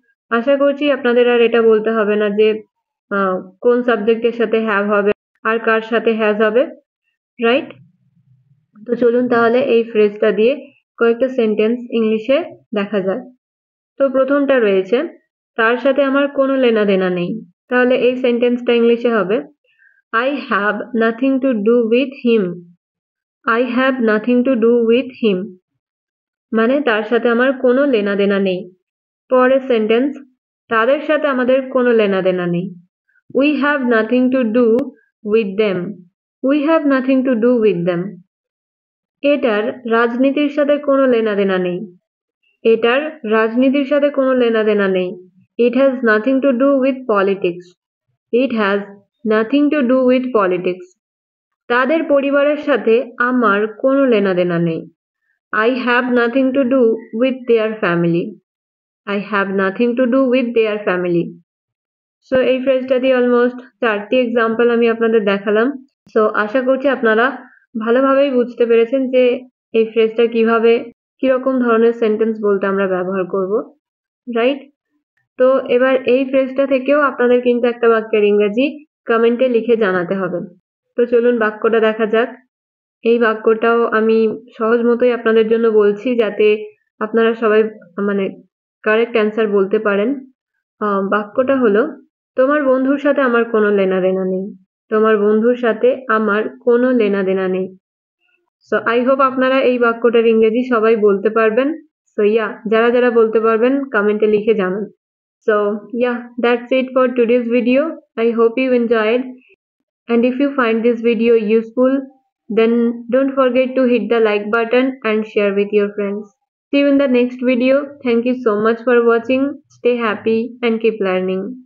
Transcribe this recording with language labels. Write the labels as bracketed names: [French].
[Bangla] আশা করছি আপনাদের আর এটা বলতে হবে না যে কোন সাবজেক্টের সাথে হ্যাভ হবে আর কার সাথে হ্যাজ হবে, রাইট? তো চলুন তাহলে এই ফ্রেজটা দিয়ে কয়েকটা সেন্টেন্স ইংলিশে দেখা যায়। তো প্রথমটা রয়েছে, তার সাথে আমার কোনো লেনা দেনা নেই। তাহলে এই সেন্টেন্সটা ইংলিশে হবে [English] I have nothing to do with him. I have nothing to do with him. [Bangla] মানে তার সাথে আমার কোনো লেনা দেনা নেই। পরের সেন্টেন্স, তাদের সাথে আমাদের কোনো লেনা দেনা নেই। [English] We have nothing to do with them. We have nothing to do with them. [Bangla] এটার রাজনীতির সাথে কোনো লেনা দেনা নেই। এটার রাজনীতির সাথে কোনো লেনা দেনা নেই। [English] It has nothing to do with politics. It has nothing to do with politics. [Bangla] তাদের পরিবারের সাথে আমার কোনো লেনা দেনা নেই। [English] I have nothing to do with their family. I have nothing to do with their family. [Bangla] So এই ফ্রেজটা দিয়ে almost 4টি এক্সাম্পল আমি আপনাদের দেখালাম। সো আশা করছি আপনারা ভালোভাবেই বুঝতে পেরেছেন যে এই ফ্রেজটা কিভাবে, কিরকম ধরনের সেন্টেন্স বলতে আমরা ব্যবহার করব, রাইট? তো এবার এই ফ্রেজটা থেকেও আপনাদের কিন্তু একটা বাক্যের ইংরেজি কমেন্টে লিখে জানাতে হবে। তো চলুন বাক্যটা দেখা যাক। এই বাক্যটাও আমি সহজ মতোই আপনাদের জন্য বলছি, যাতে আপনারা সবাই মানে কারেক্ট অ্যান্সার বলতে পারেন। বাক্যটা হলো, তোমার বন্ধুর সাথে আমার কোনো লেনা দেনা নেই। তোমার বন্ধুর সাথে আমার কোনো লেনা দেনা নেই। সো আই হোপ আপনারা এই বাক্যটার ইংরেজি সবাই বলতে পারবেন। সো যারা যারা বলতে পারবেন কমেন্টে লিখে জানান। [English] So that's it for today's video. I hope you enjoyed, and if you find this video useful, then don't forget to hit the like button and share with your friends. See you in the next video. Thank you so much for watching. Stay happy and keep learning.